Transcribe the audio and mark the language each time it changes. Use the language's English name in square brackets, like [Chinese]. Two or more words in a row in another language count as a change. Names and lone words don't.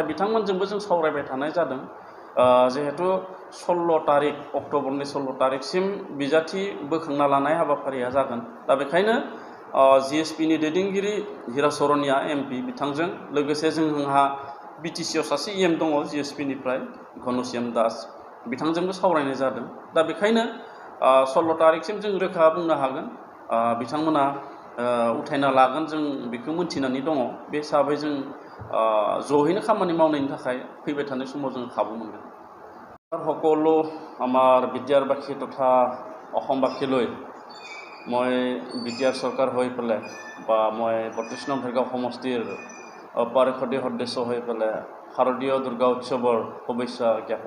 [Bodo] बिथांमोनजोंबो जों सावरायबाय थानाय जादों जिहेतु 16 तारिख अक्ट'बरनि 16 तारिखसिम बिजाथि बोखांना लानाय हाबाफारिया जागोन दा बेखायनो GSPनि दैदेनगिरि हिराचरनिया MP बिथांजों लोगोसे जोंहा BTCआव सासे EM दङ GSPनिफ्राय घनश्याम दास बिथांजोंबो सावरायनाय जादों दा बेखायनो 16 तारिखसिम जों रोखा बुंनो हागोन बिथांमोना उथायना लागोन जों बेखौ मोनथिनानै दङ बे हिसाबै जों जहैनो खामानि मावनायनि थाखाय फैबाय थानाय समाव जों खाबु मोनगोन [Assamese] সকলো আমাৰ বিদ্যাৰবাসী তথা অসমবাসীলৈ মই বিদ্যাৰ চৰকাৰ হৈ পেলাই বা মই 32 নং ভেৰগাঁও সমষ্টিৰ পাৰিষদী সদস্য হৈ পেলাই শাৰদীয় দুৰ্গা উৎসৱৰ শুভেচ্ছা জ্ঞাপন